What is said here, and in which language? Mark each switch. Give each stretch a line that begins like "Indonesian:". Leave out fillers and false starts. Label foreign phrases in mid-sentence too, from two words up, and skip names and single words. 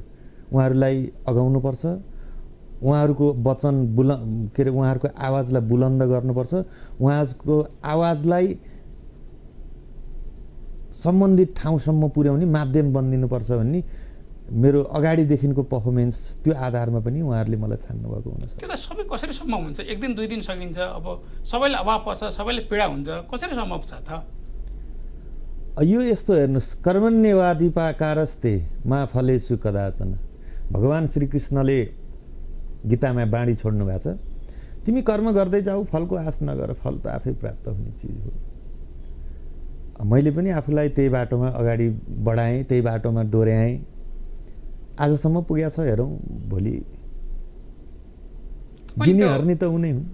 Nepali: उहाँहरूलाई अगाउनुपर्छ, उहाँहरूको वचन उहाँहरूको आवाजलाई बुलन्द गर्नुपर्छ, उहाँको आवाजलाई सम्बन्धित ठाउँसम्म पुर्याउने माध्यम बनिदिनुपर्छ भन्ने मेरो अगाडिदेखिको पर्फर्मेन्स, त्यो आधारमा पनि उहाँहरूले मलाई छान्नुभएको हुनसक्छ। त्यो त सबै कसरी सम्भव हुन्छ? एक दिन दुई दिन सकिन्छ, अब सबैलाई अभाव पर्छ, सबैले पीडा हुन्छ, कसरी सम्भव छ त? यो यस्तो हेर्नुहोस्,
Sanskrit: कर्मण्यवाधिकारस्ते मा फलेषु कदाचन,
Nepali: भगवान् श्रीकृष्णले गीतामा बाणी छोड्नु भएको छ। तिमी कर्म गर्दै जाऊ, फलको आश नगर, फल त आफै प्राप्त हुने चिज हो। मैले पनि आफूलाई त्यही बाटोमा अगाडि बढाएँ, त्यही बाटोमा डोर्याएँ, आजसम्म पुगेको छ। हेरौँ भोलि दिने हर्ने त उनै हुन्।